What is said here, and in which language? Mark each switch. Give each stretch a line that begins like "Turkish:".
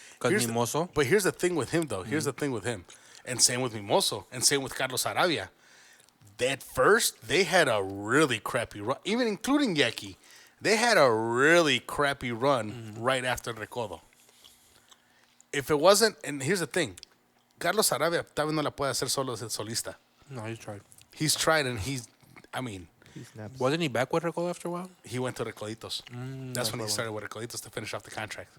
English: Because Mimoso. But here's the thing with him, though. Here's the thing with him. And same with Mimoso. And same with Carlos Arabia. At first, they had a really crappy run. Even including Yaki. They had a really crappy run right after Recodo. If it wasn't... And here's the thing.
Spanish: Carlos Arabia tal vez no la puede hacer solo de solista.
English: No, he tried. He's tried and he's... I mean... He snaps. Wasn't he back with Recodo after a while? He went to Recoditos. That's when he started with Recoditos to finish off the contract.